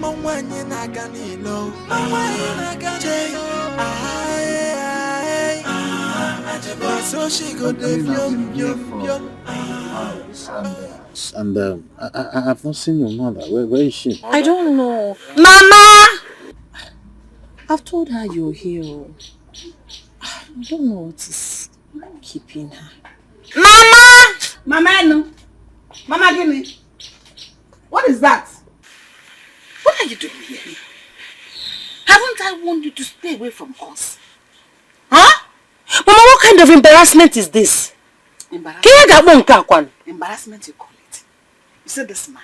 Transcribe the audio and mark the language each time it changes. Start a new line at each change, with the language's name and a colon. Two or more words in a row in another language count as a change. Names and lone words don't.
English: so she go yum. And I have not seen your mother. Where is she? I don't know. Mama! I've told her you're here. I don't know what is keeping her. Mama! Mama, no. Mama, give me. What is that? What are you doing here? Haven't I warned you to stay away from us? Huh? Mama, what kind of embarrassment is this? Embarrassment, you call it. You see this man?